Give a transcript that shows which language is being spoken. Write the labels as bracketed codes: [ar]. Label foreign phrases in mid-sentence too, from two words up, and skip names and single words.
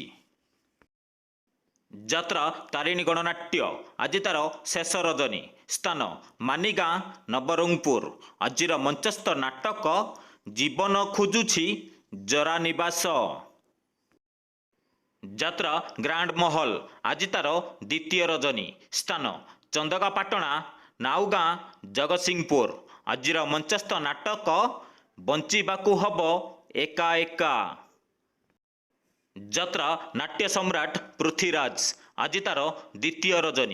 [or] ଯାତ୍ରା ତାରିଣୀ ଗଣନାଟ୍ୟ ଆଜି ତାର ଶେଷ ରଜନୀ ସ୍ଥାନ ମାନିଗାଁ ନବରଙ୍ଗପୁର। ଆଜିର ମଞ୍ଚସ୍ଥ ନାଟକ ଜୀବନ ଖୋଜୁଛି ଜରା ନିବାସ। ଯାତ୍ରା ଗ୍ରାଣ୍ଡ ମହଲ ଆଜି ତାର ଦ୍ୱିତୀୟ ରଜନୀ। ସ୍ଥାନ ଚନ୍ଦକାପାଟଣା, ନାଉଗାଁ, ଜଗତସିଂହପୁର। ଆଜିର ମଞ୍ଚସ୍ଥ ନାଟକ ବଞ୍ଚିବାକୁ ହବ ଏକା ଏକା। ଯାତ୍ରା ନାଟ୍ୟ ସମ୍ରାଟ ପୃଥ୍ୱୀରାଜ ଆଜି ତାର ଦ୍ୱିତୀୟ ରଜନୀ।